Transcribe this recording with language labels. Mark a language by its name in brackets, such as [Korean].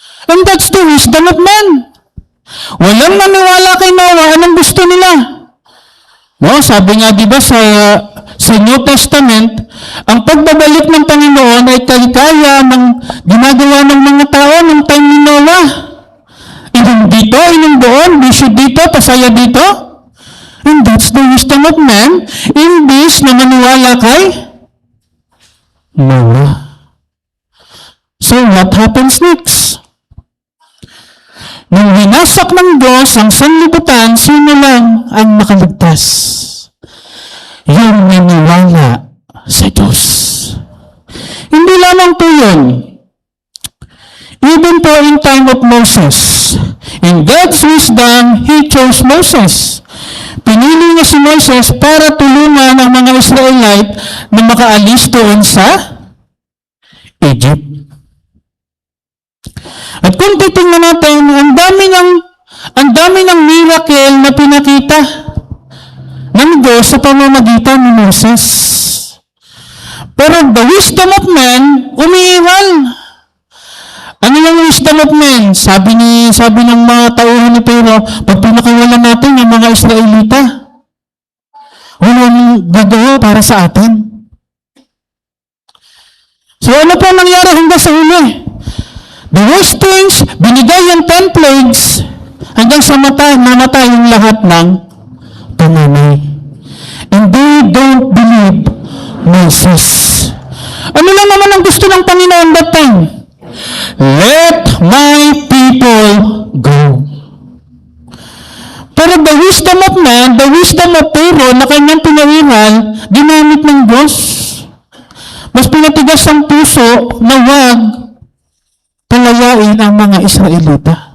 [English] And that's the wisdom of man. [Filipino] Walang naniwala kay Noah. Anong gusto nila? No, sabi nga diba sa New Testament, ang pagbabalik ng Panginoon ay kaya ng ginagawa ng mga tao ng time ni Noah. Inom dito, inom doon, bisyo dito, pasaya dito. [English] And that's the wisdom of man. [Filipino] Imbis na maniwala kay Noah. [English] So what happens next? [Filipino] Nung winasak ng Diyos ang sanlibutan, sino lang ang makaligtas? Yung naniwala sa Diyos. Hindi lamang po yun. [English] Even po in time of Moses, in God's wisdom, He chose Moses. [Filipino] Pinili niya si Moses para tulungan ang mga Israelite na makaalis doon sa Egypt. At kung titingnan natin, ang dami ng miracle na pinakita ng Diyos sa pamamagitan ni Moses. Pero [English] the wisdom of man, [Filipino] umiiral. Ano yung [English] wisdom of men? [Filipino] Sabi ng mga tauhan ni Pero, pag pinakawalan natin yung mga Israelita, walang gagawa para sa atin. So ano po nangyari hanggang sa huli? [English] The worst things, [Filipino] binigay yung 10 plagues hanggang sa namatay yung lahat ng panganay. [English] And they don't believe Moses. [Filipino] Ano lang naman ang gusto ng Panginoon [English] that time? Let my people go. Pero the wisdom of man, the wisdom of Pharaoh [Filipino] na kanyang pinawiral, ginamit ng Diyos. Mas pinatigas ang puso na wag palayain ang mga Israelita.